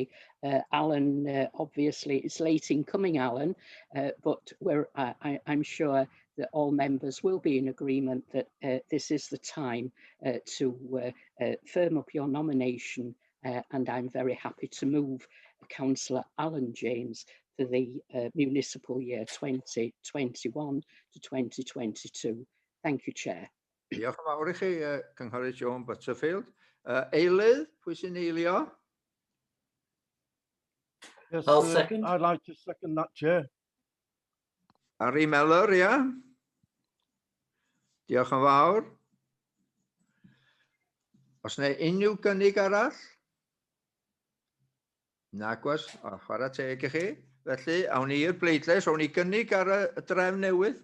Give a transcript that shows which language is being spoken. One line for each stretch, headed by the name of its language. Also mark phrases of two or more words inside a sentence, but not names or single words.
English: Alan, obviously, it's late in coming, Alan, but I'm sure that all members will be in agreement that this is the time to firm up your nomination, and I'm very happy to move Councillor Alan James for the municipal year 2021 to 2022. Thank you, Chair.
Welsh: Diolch yn fawr I chi, Cynghorydd Joan Butterfield. Eilydd, pwy sy'n eilio?
English: Yes, I'll second. I'd like to second that, Chair.
Welsh: Harry Mellor, ia. Diolch yn fawr. Os yna unrhyw gynnig arall? Nag oes, chwarae teg I chi. Felly, awn ni i'r bleidlais, awn ni gynnig ar y drefn newydd.